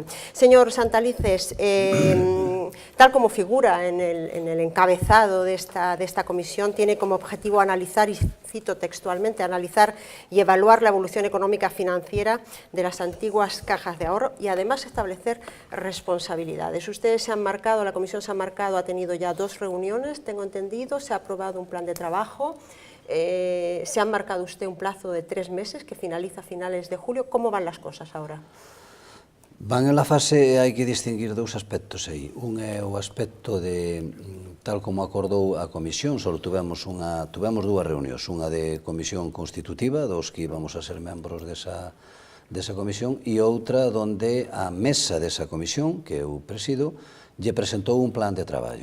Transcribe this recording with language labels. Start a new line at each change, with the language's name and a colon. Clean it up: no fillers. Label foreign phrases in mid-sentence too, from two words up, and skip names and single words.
Spanish: Señor Santalices, tal como figura en el encabezado de esta comisión, tiene como objetivo analizar, y cito textualmente, analizar y evaluar la evolución económica financiera de las antiguas cajas de ahorro y además establecer responsabilidades. Ustedes se han marcado, la comisión se ha marcado, ha tenido ya 2 reuniones, tengo entendido, se ha aprobado un plan de trabajo, se han marcado usted un plazo de 3 meses que finaliza a finales de julio. ¿Cómo van las cosas ahora? Van en la fase,
Galician: hai que distinguir 2 aspectos aí. Un é o aspecto de, tal como acordou a comisión, só tuvemos 2 reunións, unha de comisión constitutiva, dos que íbamos a ser membros desa comisión, e outra donde a mesa desa comisión, que eu presido, lle presentou un plan de traballo.